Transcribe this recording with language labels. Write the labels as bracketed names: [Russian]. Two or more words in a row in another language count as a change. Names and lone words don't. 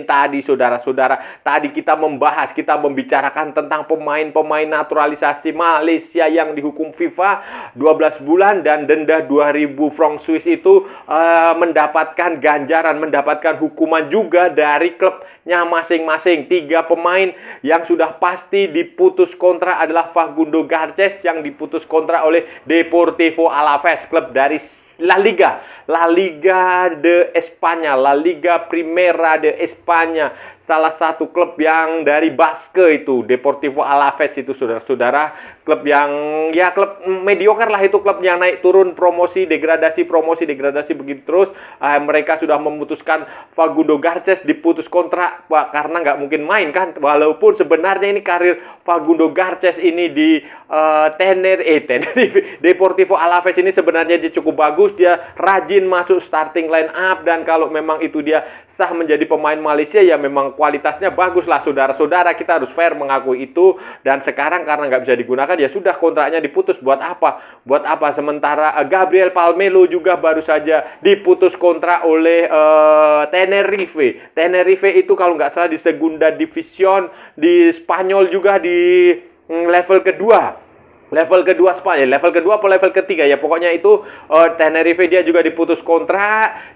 [Indonesian] Tadi saudara-saudara, tadi kita membahas, kita membicarakan tentang pemain-pemain naturalisasi Malaysia yang dihukum FIFA 12 bulan dan denda 2.000 franc Swiss itu mendapatkan ganjaran, mendapatkan hukuman juga dari klubnya masing-masing. 3 pemain yang sudah pasti diputus kontrak adalah Facundo Garces yang diputus kontrak oleh Deportivo Alaves, klub dari [Spanish] La Liga de España, La Liga Primera de España. [Indonesian] Salah satu klub yang dari Basque itu, Deportivo Alaves itu saudara-saudara, klub yang ya klub mediocre lah itu, klub yang naik turun, promosi degradasi begitu terus. Mereka sudah memutuskan Facundo Garces diputus kontrak karena nggak mungkin main kan, walaupun sebenarnya ini karir Facundo Garces ini di Tenerife Deportivo Alaves ini sebenarnya dia cukup bagus, dia rajin masuk [English] starting line up, [Indonesian] dan kalau memang itu dia sah menjadi pemain Malaysia ya memang kualitasnya bagus lah saudara-saudara, kita harus fair mengakui itu. Dan sekarang karena nggak bisa digunakan ya sudah, kontraknya diputus. Buat apa sementara Gabriel Palmelo juga baru saja diputus kontrak oleh Tenerife itu kalau nggak salah di [Spanish] Segunda Division [Indonesian] di Spanyol juga, di level kedua Spanyol, level kedua atau level ketiga ya, pokoknya itu Tenerife dia juga diputus kontrak.